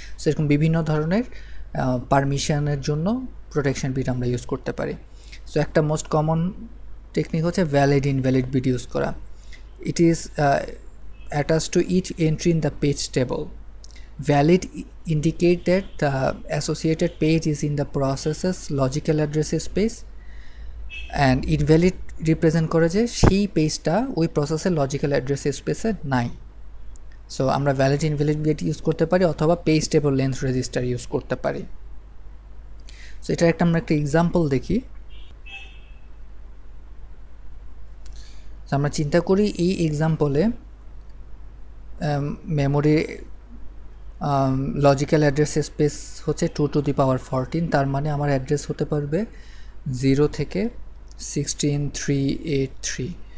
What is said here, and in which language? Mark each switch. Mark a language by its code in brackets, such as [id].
[bn] সেরকম বিভিন্ন ধরনের পারমিশনের জন্য প্রোটেকশন বিট আমরা ইউজ করতে পারি। সো একটা মোস্ট কমন টেকনিক হচ্ছে ভ্যালিড ইনভ্যালিড বিট ইউজ করা। [en] It is attached to each entry in the page table. Valid indicate that the associated page is in the process's logical address space, and invalid represent [bn] করে যে সেই পেজটা ওই প্রসেসের logical address স্পেসে নাই। So আমরা ভ্যালিড ইনভ্যালিড বিট ইউজ করতে পারি অথবা page table length register use করতে পারি। সো এটার আমরা একটা এক্সাম্পল দেখি। আমরা চিন্তা করি এই এক্সাম্পলে মেমোরি লজিক্যাল অ্যাড্রেস স্পেস হচ্ছে 2 to the power 14, তার মানে আমার অ্যাড্রেস হতে পারবে 0 থেকে 16383।